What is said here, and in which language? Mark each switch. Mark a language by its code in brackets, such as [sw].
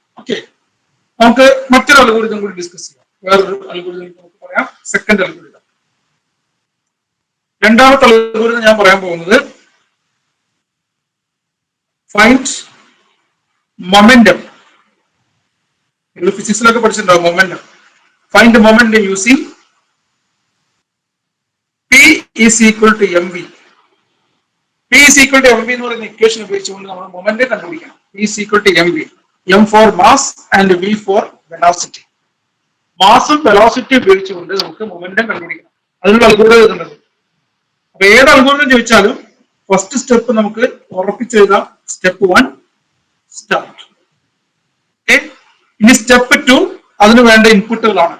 [ml] Okay, നമുക്ക് മറ്റൊരു algorithm കൂടി ഡിസ്കസ് ചെയ്യാം. വേറൊരു അൽഗോരിതം നമുക്ക് പറയാം, സെക്കൻഡ് അൽഗോരിതം. രണ്ടാമത്തെ അൽഗോരിതം ഞാൻ പറയാൻ പോകുന്നത് ഫൈൻഡ് മൊമെന്റം. നിങ്ങൾ ഫിസിക്സിലൊക്കെ പഠിച്ചിട്ടുണ്ടാവും momentum. [en] Find momentum using P is equal to mv. P is equal to mv [ml] എന്ന് പറയുന്ന ഇക്വേഷൻ ഉപയോഗിച്ചുകൊണ്ട് നമ്മൾ മൊമെന്റം കണ്ടുപിടിക്കണം. [en] P is equal to mv. M for mass and V for velocity. [ml] മാസും velocity ഉപയോഗിച്ചുകൊണ്ട് നമുക്ക് momentum കണ്ടുപിടിക്കണം. അതിനുള്ള അൽഗോരിതം എഴുതുന്നത്. അപ്പൊ ഏത് അൽഗോരിതം ചോദിച്ചാലും ഫസ്റ്റ് സ്റ്റെപ്പ് നമുക്ക് ഉറപ്പിച്ചെഴുതാം. Step 1 start. ഓക്കെ, ഇനി സ്റ്റെപ്പ് 2 അതിന് വേണ്ട ഇൻപുട്ടുകളാണ്.